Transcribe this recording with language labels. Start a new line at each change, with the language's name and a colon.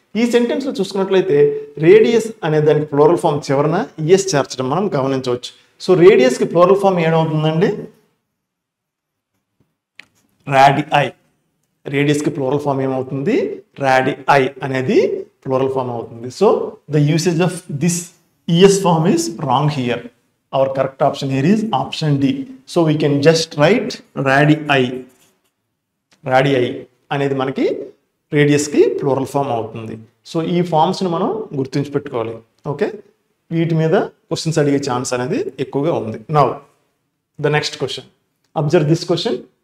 Telugu: ఈ సెంటెన్స్లో చూసుకున్నట్లయితే రేడియస్ అనే దానికి ప్లూరల్ ఫామ్ చివరన ఈఎస్ చేర్చడం మనం గమనించవచ్చు. సో రేడియస్కి ప్లూరల్ ఫామ్ ఏమవుతుందండి? రాడిఐ. రేడియస్కి ప్లూరల్ ఫామ్ ఏమవుతుంది? రాడిఐ అనేది ప్లూరల్ ఫామ్ అవుతుంది.
English: So the usage of this ES form is wrong here. Our correct option here is option D. So we can just write radii.
Telugu: Radii అనేది మనకి రేడియస్కి plural form అవుతుంది. So ఈ ఫామ్స్ని మనం గుర్తుంచి పెట్టుకోవాలి. Okay, వీటి మీద క్వశ్చన్స్ అడిగే ఛాన్స్ అనేది ఎక్కువగా ఉంది.
English: Now the next question. Observe this క్వశ్చన్.